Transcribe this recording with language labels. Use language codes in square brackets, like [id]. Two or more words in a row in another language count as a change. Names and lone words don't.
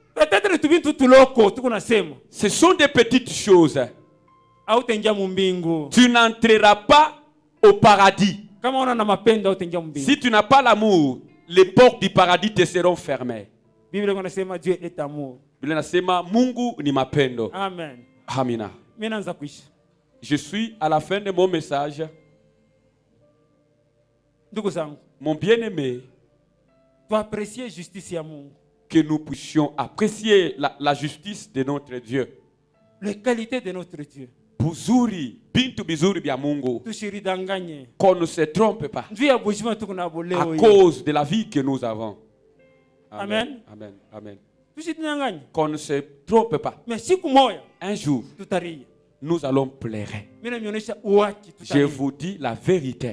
[fr] Ce sont des petites choses. Tu n'entreras pas au paradis. Si tu n'as pas l'amour, les portes du paradis te seront fermées. Dieu est amour. [sw] Mungu ni mapendo. [fr] Amen. Amina. Je suis à la fin de mon message. Mon bien-aimé, que nous puissions apprécier la justice de notre Dieu. Les qualités de notre Dieu. [sw] Buzuri, bintu bizuri bya Mungu. [fr] Qu'on ne se trompe pas. À cause de la vie que nous avons. Amen. Amen. Amen. Qu'on ne se trompe pas. Un jour, nous allons pleurer. Je vous dis la vérité.